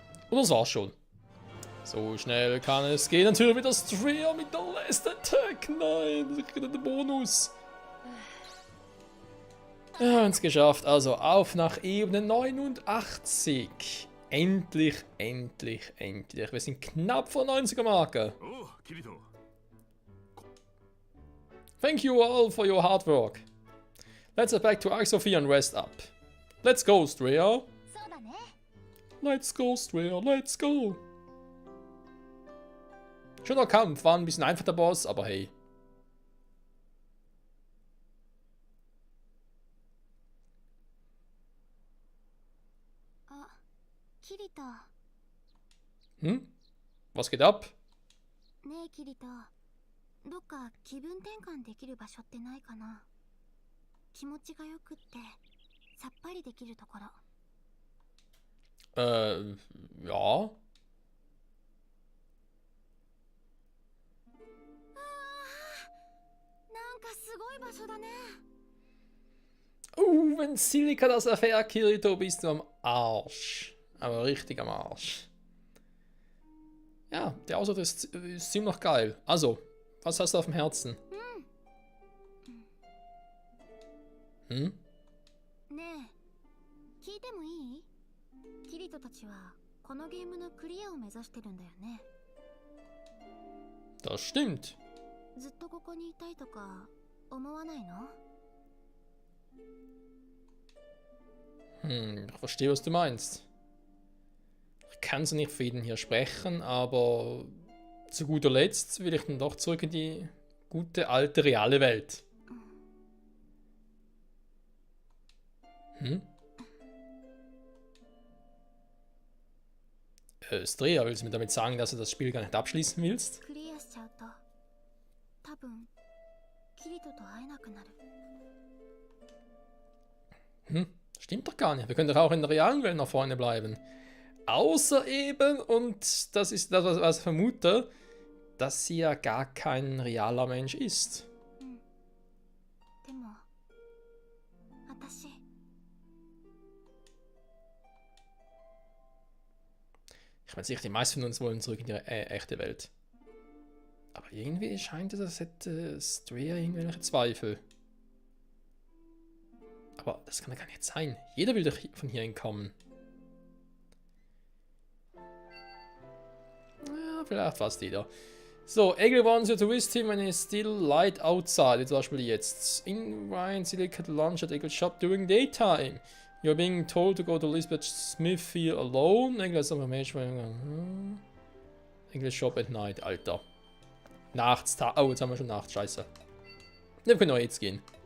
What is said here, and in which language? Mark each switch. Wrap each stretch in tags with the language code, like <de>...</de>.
<de>Und das war's schon. So schnell kann es gehen. Natürlich mit der Strea mit der Last Attack. Nein, das kriegt den Bonus. Ja, uns geschafft. Also auf nach Ebene 89. Endlich, endlich, endlich. Wir sind knapp vor 90er Marke. Oh, Kirito.</de> <en>Thank you all for your hard work. Let's head back to Arc Sophia and rest up. Let's go, Strea.</en> <ja>そうだね。</ja> <en>Let's go, Strea, let's go.</en> <de>Schöner Kampf, war ein bisschen einfach der Boss, aber hey.</de> <ja>あ、キリト。</ja> <de>Hm? Was geht ab?</de> <ja>ねえキリト。どっか気分転換できる場所ってないかな。気持ちがよくってさっぱりできるところ。</ja> <de>Ja.</de> <ja>なんかすごい場所だね。</ja> <de>Wenn Silica das erfährt, Kirito, bist du am Arsch. Aber richtig am Arsch. Ja, der Ausdruck ist ziemlich geil. Also, was hast du auf dem Herzen? Hm?</de> <ja>ねえ、聞いてもいい？キリトたちはこのゲームのクリアを目指してるんだよね。</ja> <de>Das stimmt.</de> <ja>ずっとここにいたいとか思わないの？</ja> <de>Ich verstehe, was du meinst. Ich kann so nicht für jeden hier sprechen, aber zu guter Letzt will ich dann doch zurück in die gute, alte, reale Welt. Hm? Strea, willst du mir damit sagen, dass du das Spiel gar nicht abschließen willst?</de> <ja>クリアしちゃうと多分キリトと会えなくなる。</ja> <de>Stimmt doch gar nicht. Wir können doch auch in der realen Welt nach vorne bleiben. Außer eben, und das ist das, was ich vermute, dass sie ja gar kein realer Mensch ist.</de> <ja>でも私</ja> <de>Ich meine sicher, die meisten von uns wollen zurück in die echte Welt. Aber irgendwie scheint es, als hätte Strea irgendwelche Zweifel. Aber das kann ja gar nicht sein. Jeder will doch von hier entkommen. Ja, vielleicht fast jeder.</de> <en>So, Egel wants you to visit him when it's still light outside.</en> <de>Zum Beispiel jetzt.</de> <en>In Ryan Silicate lunch at Egel's shop during daytime. You're being told to go to Lisbeth Smith here alone. Egel has some information. Egel's shop at night, Alter.</en> <de>Nachts, oh, jetzt haben wir schon Nacht, scheiße. Wir können auch jetzt gehen.</de>